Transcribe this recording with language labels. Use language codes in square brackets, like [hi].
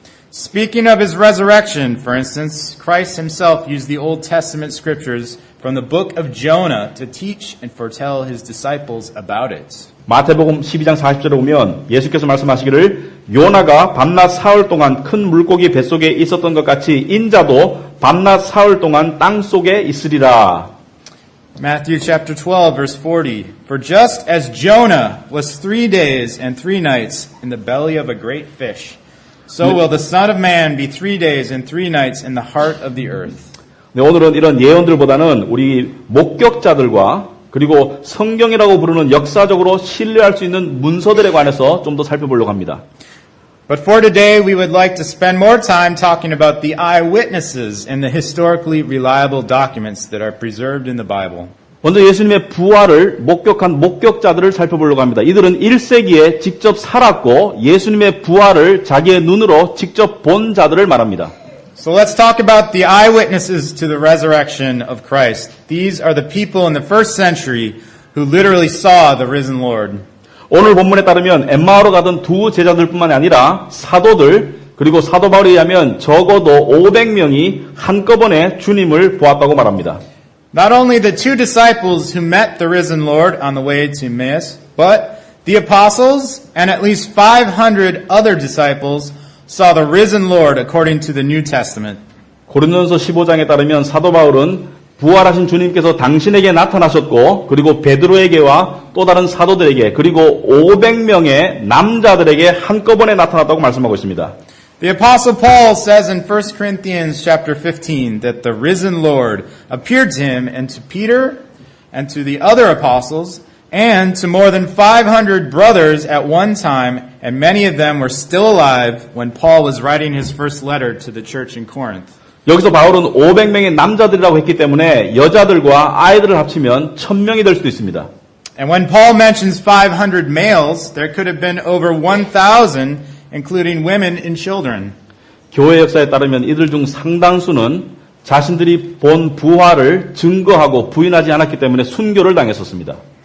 [en] Speaking of his resurrection, for instance, Christ himself used the Old Testament scriptures from the book of Jonah to teach and foretell his disciples about it. [ko] 마태복음 12장 40절에 보면 예수께서 말씀하시기를 요나가 밤낮 사흘 동안 큰 물고기 뱃속에 있었던 것 같이 인자도 밤낮 사흘 동안 땅 속에 있으리라. [en] Matthew chapter 12 verse 40. For just as Jonah was 3 days and 3 nights in the belly of a great fish, so will the Son of Man be 3 days and 3 nights in the heart of the earth. [ko] 네, 오늘은 이런 예언들보다는 우리 목격자들과 그리고 성경이라고 부르는 역사적으로 신뢰할 수 있는 문서들에 관해서 좀 더 살펴보려고 합니다. [en] But for today, we would like to spend more time talking about the eyewitnesses and the historically reliable documents that are preserved in the Bible. [ko] 먼저 예수님의 부활을 목격한 목격자들을 살펴보려고 합니다. 이들은 1세기에 직접 살았고 예수님의 부활을 자기의 눈으로 직접 본 자들을 말합니다. [en] So let's talk about the eyewitnesses to the resurrection of Christ. These are the people in the first century who literally saw the risen Lord. [ko] 오늘 본문에 따르면 엠마오로 가던 두 제자들뿐만 아니라 사도들 그리고 사도 바울에 의하면 적어도 500명이 한꺼번에 주님을 보았다고 말합니다. [en] Not only the two disciples who met the risen Lord on the way to Emmaus, but the apostles and at least 500 other disciples saw the risen Lord according to the New Testament. [ko] 고린도전서 15장에 따르면 사도 바울은 부활하신 주님께서 당신에게 나타나셨고 그리고 베드로에게와 또 다른 사도들에게 그리고 500명의 남자들에게 한꺼번에 나타났다고 말씀하고 있습니다. [en] The Apostle Paul says in 1 Corinthians chapter 15 that the risen Lord appeared to him and to Peter and to the other apostles and to more than 500 brothers at one time, and many of them were still alive when Paul was writing his first letter to the church in Corinth. [ko] 여기서 바울은 500명의 남자들이라고 했기 때문에 여자들과 아이들을 합치면 1000명이 될 수도 있습니다. [en] And when Paul mentions 500 males, there could have been over 1,000, including women and children. [ko] 교회 역사에 따르면 이들 중 상당수는 자신들이 본 부활을 증거하고 부인하지 않았기 때문에 순교를 당했었습니다.